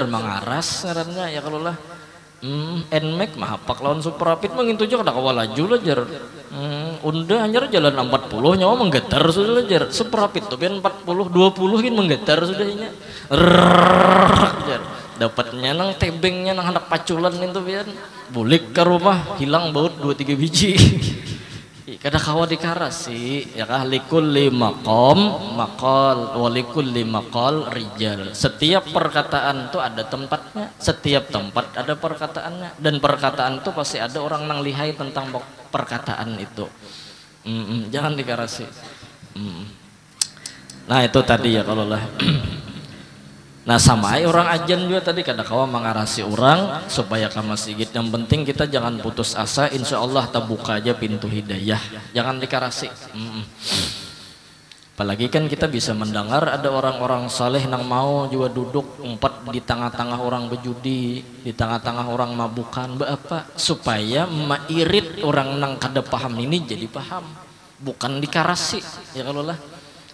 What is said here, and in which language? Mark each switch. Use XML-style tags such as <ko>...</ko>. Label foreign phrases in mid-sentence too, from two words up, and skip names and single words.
<bjn>mengaras ngarannya ya kalau lah Nmax mah hapak lawan super rapid mah ngintu aja kada kawa laju lah jar unda hanya jalan 40 nyawa menggetar sudah lah jar super rapid tuh biar 40 20 kan menggetar sudah nya jar dapatnya nang tebengnya nang hendak paculan itu biar bulik ke rumah hilang baut 2-3 biji kada kawa dikarasi ya kah</bjn> <ar>لكل مقام مقال ولكل مقال رجال.</ar> <id>Setiap perkataan itu ada tempatnya, setiap tempat ada perkataannya dan perkataan itu pasti ada orang nang lihai tentang perkataan itu.</id> <bjn>Jangan dikarasi. Nah itu tadi ya kalau lah nah sama orang ajan juga tadi kada kawa mengarasi orang supaya ke masjid.</bjn> <id>Yang penting kita jangan putus asa,</id> <ar>إن شاء الله</ar> <id>terbuka aja pintu hidayah, jangan dikarasi.</id> <bjn>Apalagi kan kita bisa mendengar ada orang-orang saleh nang mau juga duduk empat di tengah-tengah orang bejudi, di tengah-tengah orang mabukan, apa supaya mairit orang nang kada paham ini jadi paham, bukan dikarasi ya kalau lah.</bjn>